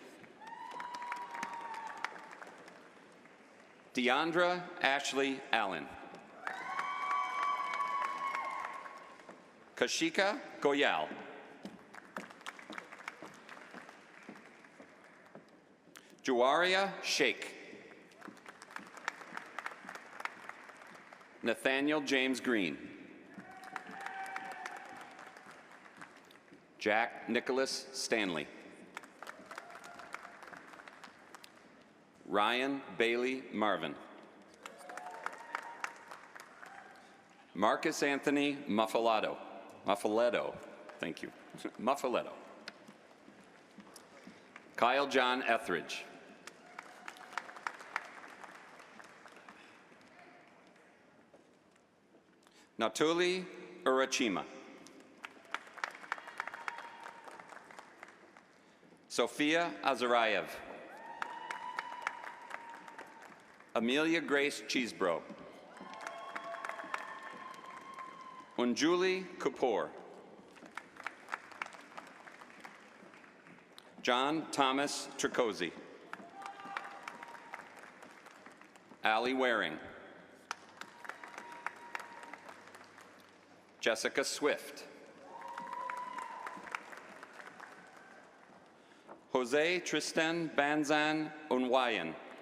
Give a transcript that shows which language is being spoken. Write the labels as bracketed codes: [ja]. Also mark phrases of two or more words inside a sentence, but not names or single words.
[en] Deandra Ashley Allen. Kashika Goyal. Juwaria Sheikh. Nathaniel James Green. Jack Nicholas Stanley. Ryan Bailey Marvin. Marcus Anthony Muffaletto. Thank you. Muffaletto. Kyle John Etheridge. Natuli Urachima. Sophia Azarayev. Amelia Grace Cheesebro. Unjuli Kapoor. John Thomas Tricosi. Allie Waring. Jessica Swift. Jose Tristan Banzan Unwayan.